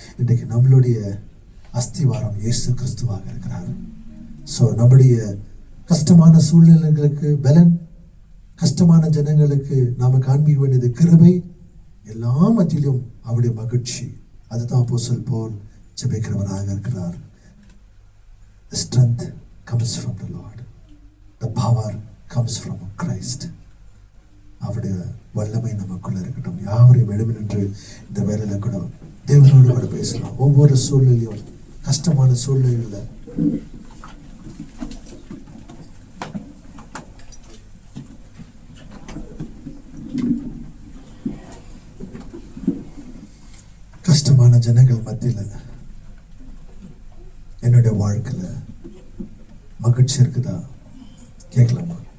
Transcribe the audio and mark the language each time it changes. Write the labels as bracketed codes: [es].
[ta] இன்றைக்கு நம்மளுடைய அஸ்திவாரம் இயேசு கிறிஸ்துவாக இருக்கிறார். ஸோ நம்முடைய கஷ்டமான சூழ்நிலைகளுக்கு பலன், கஷ்டமான ஜனங்களுக்கு நாம காண்பிக்க வேண்டியது கிருபை, எல்லா மத்தியிலும் அவருடைய மகிழ்ச்சி. அதுதான் அப்போஸ்தலன் பவுல் ஜெபிக்கிறவராக இருக்கிறார். [en] The strength comes from the Lord. The power comes from Christ. [ta] அவருடைய வல்லமை நமக்குள்ள இருக்கட்டும். யாவரையும் எழுமி நின்று இந்த வேலையில கூட தேவனோடு கூட பேசலாம். ஒவ்வொரு சூழ்நிலையும், கஷ்டமான சூழ்நிலையில் கஷ்டமான ஜனங்கள் மத்தியில் என்னுடைய வாழ்க்கையில மகிழ்ச்சி இருக்குதா கேட்கலாமா?